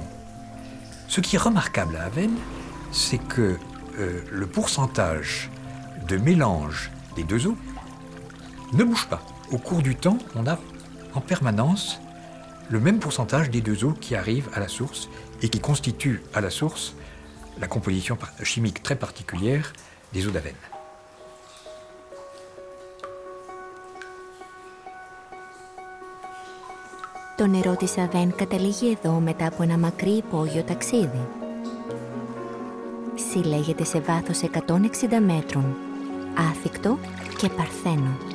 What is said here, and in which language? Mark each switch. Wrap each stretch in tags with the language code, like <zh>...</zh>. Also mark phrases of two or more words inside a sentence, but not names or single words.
<fr>Ce qui est remarquable à Avesnes, c'est que le pourcentage de mélange des deux eaux ne bouge pas. Au cours du temps, on a en permanence le même pourcentage des deux eaux qui arrivent à la source et qui constituent à la source la composition chimique très particulière des eaux d'Avesnes.</fr> <el>Το νερό της Αβέν καταλήγει εδώ μετά από ένα μακρύ υπόγειο ταξίδι. Συλλέγεται σε βάθος 160 μέτρων, άθικτο και παρθένο.</el>